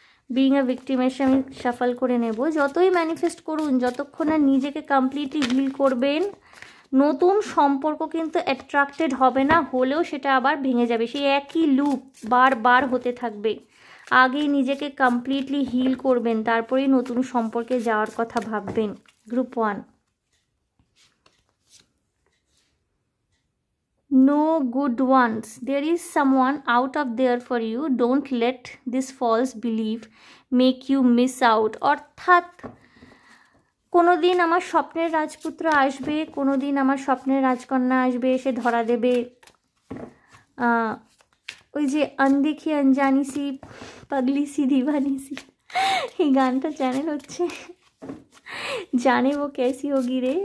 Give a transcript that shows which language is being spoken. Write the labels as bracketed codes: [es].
[bn] Being আ victim এসে আমি shuffle করে নেব, যতই ম্যানিফেস্ট করুন, যতক্ষণ না নিজেকে কমপ্লিটলি হিল করবেন, নতুন সম্পর্ক কিন্তু অ্যাট্রাক্টেড হবে না, হলেও সেটা আবার ভেঙে যাবে, সেই একই লুপ বারবার হতে থাকবে। আগে নিজেকে কমপ্লিটলি হিল করবেন, তারপরেই নতুন সম্পর্কে যাওয়ার কথা ভাববেন। [en] Group 1, no good ones, there is someone out of there for you, don't let this false belief make you miss out। [bn] অর্থাৎ কোনো দিন আমার স্বপ্নের রাজপুত্র আসবে, কোনো দিন আমার স্বপ্নের রাজকন্যা আসবে, এসে ধরা দেবে। ওই যে [hi] আনदेखी अनजानी सी पगली सी दीवानी सी, [bn] এই গানটা চ্যানেল হচ্ছে [hi] জানে ও कैसी होगी রে।